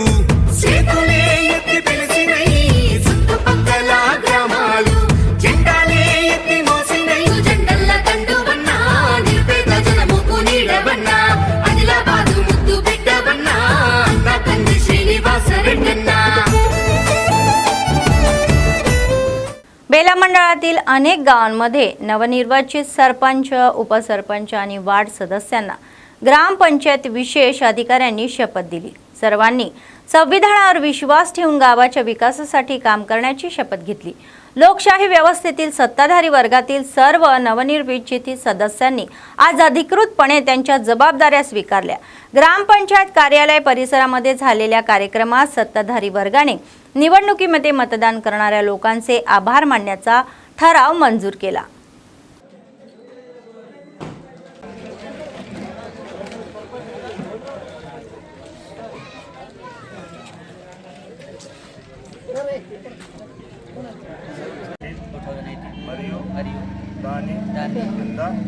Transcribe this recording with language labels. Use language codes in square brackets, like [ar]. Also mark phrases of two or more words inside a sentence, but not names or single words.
[te] చేతులే ఎత్తి పిలిచినై చుట్టుపక్కల గ్రామాలు, జెండాలే ఎత్తి మోసినై. జెండల్ల దండువన్నా, నిరుపేద జనముకు నీడవన్నా, ఆదిలాబాదు ముద్దు బిడ్డవన్నా, అన్నా కంది శ్రీనివాస రెడ్డన్నా. [mr] बेला मंडळातील अनेक गावांमध्ये नवनिर्वाचित सरपंच, उपसरपंच आणि वार्ड सदस्यांना ग्रामपंचायत विशेष अधिकाऱ्यांनी शपथ दिली. सर्वांनी संविधानावर विश्वास ठेवून गावाच्या विकासासाठी काम करण्याची शपथ घेतली. लोकशाही व्यवस्थेतील सत्ताधारी वर्गातील सर्व नवनिर्वाचित सदस्यांनी आज अधिकृतपणे त्यांच्या जबाबदाऱ्या स्वीकारल्या. ग्रामपंचायत कार्यालय परिसरामध्ये झालेल्या कार्यक्रमात सत्ताधारी वर्गाने निवडणुकीमध्ये मतदान करणाऱ्या लोकांचे आभार मानण्याचा ठराव मंजूर केला. [te] మరియు దాని కింద